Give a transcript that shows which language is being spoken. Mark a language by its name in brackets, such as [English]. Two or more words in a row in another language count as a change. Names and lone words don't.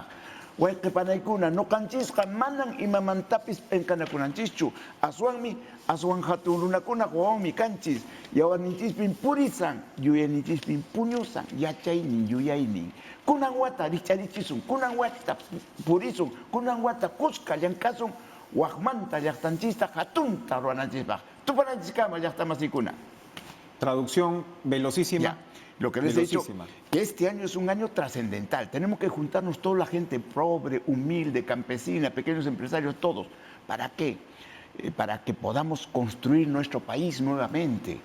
[Quechua] Wayqipanaykuna nuqanchisqa manan imamantapis penqanakunanchischu, aswanmi aswan hatun runakuna wawanmi kanchis, yawarninchispin purisan, yuyaninchispin puñusan, yachaynin yuyaynin. Kunan wata rikcharichisun, kunan wata purisun, kunan wata kusqa llankasun, waqmanta llaqtanchista hatunta ruwananchispaq. Tupananchiskama llaqtamasikuna. [Spanish] Traducción velocísima. Ya. Lo que les he dicho, que este año es un año trascendental. Tenemos que juntarnos toda la gente pobre, humilde, campesina, pequeños empresarios, todos. ¿Para qué? Para que podamos construir nuestro país nuevamente.